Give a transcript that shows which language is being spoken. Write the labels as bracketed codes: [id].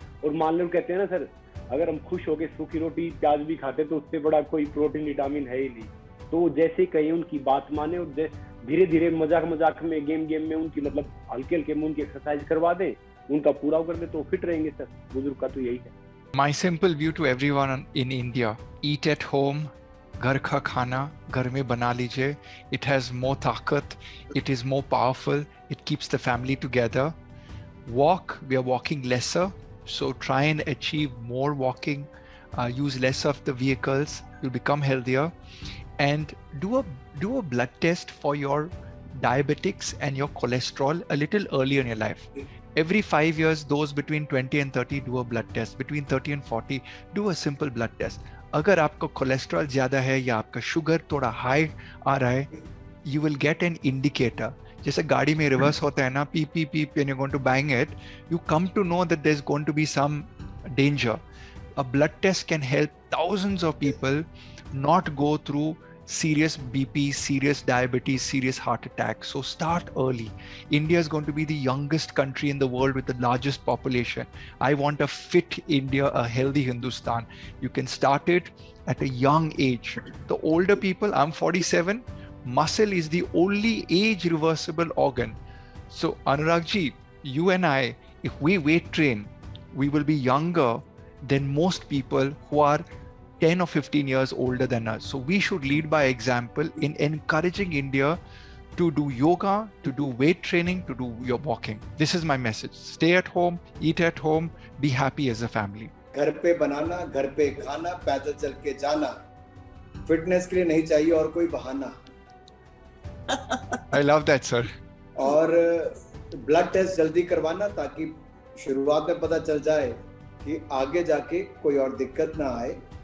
[hi] और मान लो कहते हैं ना सर, अगर हम खुश होकर सूखी रोटी प्याज भी खाते तो उससे बड़ा कोई प्रोटीन विटामिन है ही नहीं। तो जैसे कहीं उनकी बात माने और धीरे धीरे मजाक में गेम में उनकी मतलब हल्के में उनकी एक्सरसाइज करवा दें, उनका पूरा कर दे तो फिट रहेंगे सर। बुजुर्ग का तो यही है। [en] My simple view to everyone in India: eat at home. [hi] घर का खाना घर में बना लीजिए. [en] It has more ताकत. It is more powerful. It keeps the family together. Walk. We are walking lesser, so try and achieve more walking. Use less of the vehicles. You'll become healthier. And do a blood test for your diabetics and your cholesterol a little earlier in your life. Every 5 years, those between 20 and 30 do a blood test. Between 30 and 40, do a simple blood test. [hi] अगर आपका cholesterol ज्यादा है या आपका sugar थोड़ा high आ रहा है, [en] you will get an indicator. [hi] जैसे गाड़ी में रिवर्स होता है ना, [en] Peep when you're going to bang it, you come to know that there's going to be some danger. A blood test can help thousands of people not go through serious BP, serious diabetes, serious heart attack. So start early. India is going to be the youngest country in the world with the largest population. I want a fit India, a healthy Hindustan. You can start it at a young age. The older people, I'm 47, muscle is the only age reversible organ. So Anurag ji, you and I, if we weight train, we will be younger than most people who are 10 or 15 years older than us. So we should lead by example in encouraging India to do yoga, to do weight training, to do your walking. This is my message. Stay at home, eat at home, be happy as a family. [hi] घर पे बनाना, घर पे खाना, पैदल चल के जाना, fitness के लिए नहीं चाहिए और कोई बहाना. [en] I love that, sir. [hi] और ब्लड टेस्ट जल्दी करवाना ताकि शुरुआत में पता चल जाए कि आगे जाके कोई और दिक्कत ना आए.